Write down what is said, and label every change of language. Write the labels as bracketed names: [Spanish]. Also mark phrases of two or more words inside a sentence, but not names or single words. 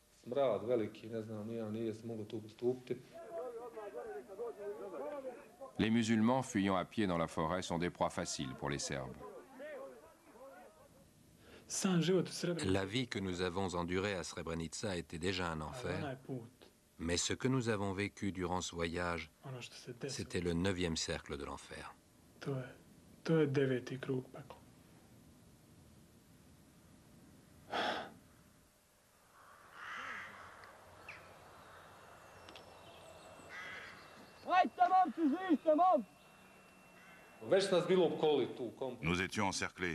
[French] Les musulmans fuyant à pied dans la forêt sont des proies faciles pour les Serbes. La vie que nous avons endurée à Srebrenica était déjà un enfer, mais ce que nous avons vécu durant ce voyage, c'était le 9e cercle de l'enfer. [Serbian] To je 9. krug pekla. [French] Nous étions encerclés.